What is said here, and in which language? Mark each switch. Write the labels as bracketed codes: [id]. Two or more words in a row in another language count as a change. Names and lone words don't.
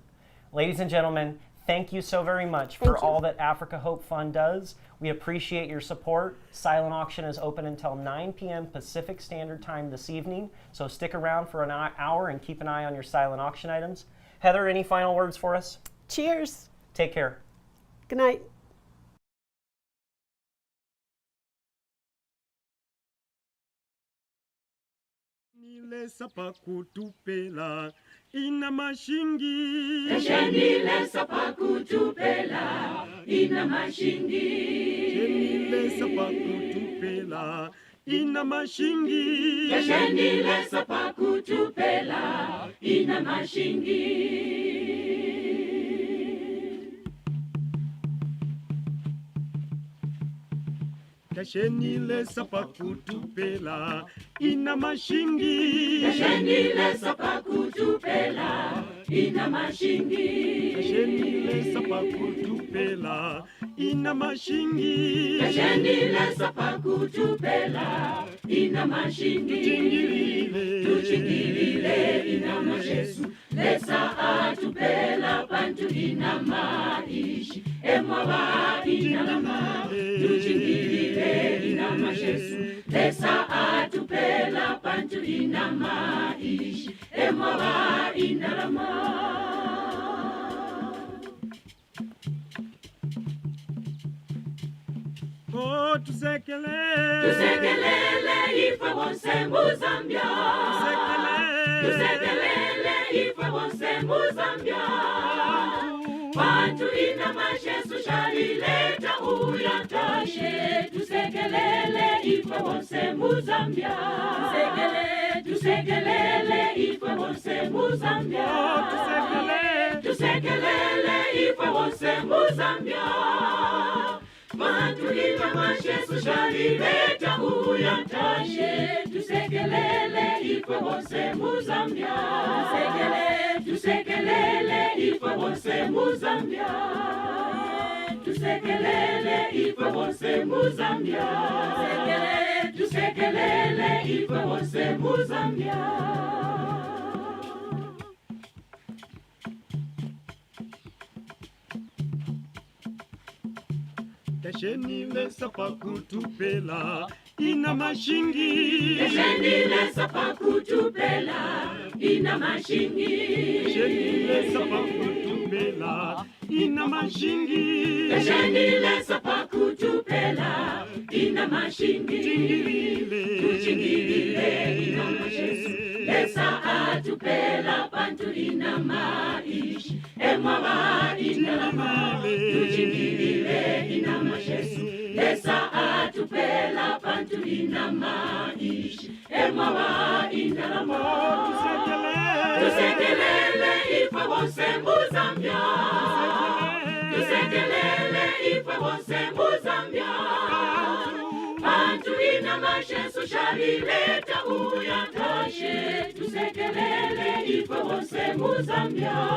[en] Ladies and gentlemen, thank you so very much for all that Africa Hope Fund does. We appreciate your support. Silent auction is open until 9 p.m. Pacific Standard Time this evening, so stick around for an hour and keep an eye on your silent auction items. Heather, any final words for us? Cheers. Take care. Good night. [bem] Lesa pakutupela ina mashingi. Jeni lesa pakutupela ina mashingi. Jeni lesa pakutupela ina mashingi. Jeni lesa pakutupela ina mashingi. Kashenile sapakutupela ina mashingi. Kashenile sapakutupela ina mashingi. Kashenile sapakutupela ina mashingi. Kashenile sapakutupela ina mashingi. Tuchingilile ina mashesu. Lesa atupela pantu ina maishi. Emwa ina ma. Tuchingilile ina mashesu. Lesa atupela pantu ina maishi. Emwa ina lama. Oh, tusekelele. Tusekelele ife wonse Muzambia. Tusekelele ife wonse Muzambia. Bantu ina mashesu shalileta uyatashe. Tusekelele ife wonse Muzambia. Tusekelele ife wonse Muzambia. Tusekelele ife wonse Muzambia. bantu inamashesu shalileta uyantashe tusekelele ifwe bose muzambia tusekelele ifwe bose muzambia tusekelele ifwe bose muzambia tusekelele ifwe bose muzambia Keshenile sapa kutupela ina mashingi Keshenile sapa kutupela ina mashingi Keshenile sapa kutupela ina mashingi Keshenile sapa kutupela ina mashingi Tuchingilile ina mashesu Lesa atupela pantu ina maishi Emwawa ina ma Tuchingilile ina mashesu Lesa atupela pantu ina maishi Emwawa ina ma Tusekelele ifwe bose muzambia Tusekelele ifwe bose muzambia Bantu ina mashesu shalileta uyantashe Tusekelele ifwe bose muzambia